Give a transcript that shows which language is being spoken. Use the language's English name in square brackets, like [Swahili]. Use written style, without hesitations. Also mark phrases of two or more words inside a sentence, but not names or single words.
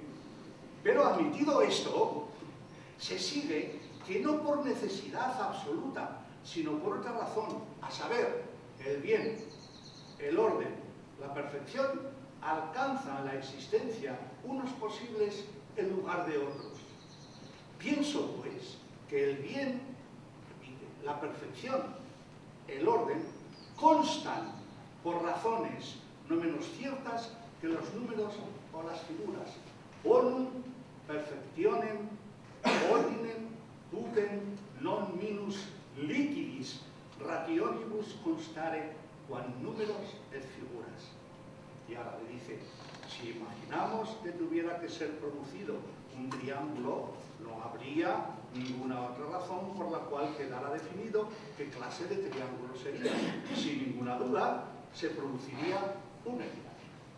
[Spanish] Pero admitido esto, se sigue que no por necesidad absoluta, sino por otra razón, a saber, el bien, el orden, la perfección, alcanzan la existencia unos posibles en lugar de otros. Pienso, pues, que el bien, la perfección, el orden, constan por razones no menos ciertas que los números o las figuras. [Latin] Bonum perfectionem ordinem tutem non minus liquidis rationibus constare quam números et figuras. [Spanish] Y ahora le dice, si imaginamos que tuviera que ser producido un triángulo, no habría ninguna otra razón por la cual quedara definido qué clase de triángulo sería. Sin ninguna duda, se produciría un equilátero.